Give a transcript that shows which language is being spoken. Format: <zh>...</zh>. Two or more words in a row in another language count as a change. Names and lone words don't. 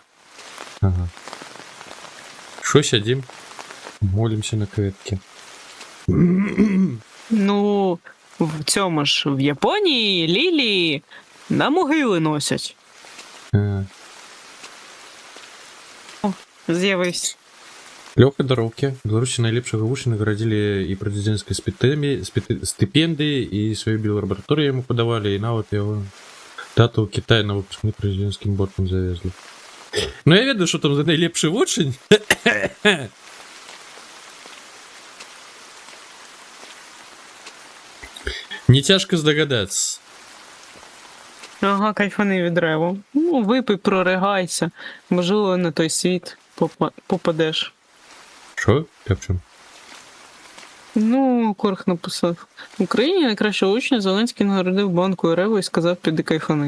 <uk>Ага. Що сядім? Молимся на кветки. Ну, в цьому ж в Японії лілії на могили носять. З'явився.</uk> <be>Лёгкай дароўкі. Беларусі найлепшага вучня наградзілі і прэзідэнцкай стыпендыі, і сваю біолабараторыю яму падавалі, і нават яго тату ў Кітай на выпускны прэзідэнцкім бортам завезлі. Ну я ведаю, што там за найлепшы вучань. Не цяжка здагадацца.</be> <uk>Ага, кайфани від реву. Ну, випий, проригайся. Можливо, на той світ попадеш. Що? Я в чому? Ну, Корх написав. В Україні найкращого учня Зеленський нагородив банку Рево і сказав, піди кайфани.</uk>